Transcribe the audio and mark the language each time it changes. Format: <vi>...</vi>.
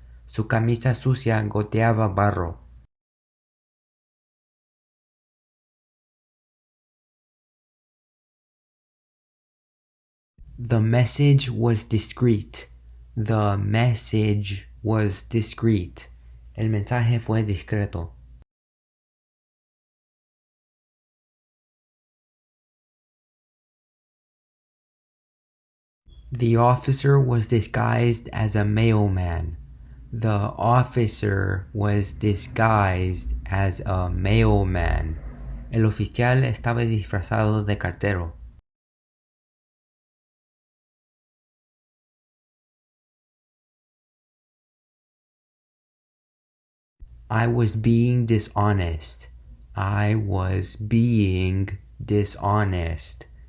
<es>Su camisa sucia goteaba barro.</es> <en>The message was discreet. The message was discreet.</en> <es>El mensaje fue discreto.</es> <en>The officer was disguised as a mailman. The officer was disguised as a mailman.</en> <es>El oficial estaba disfrazado de cartero.</es> <en>I was being dishonest. I was being dishonest.</en>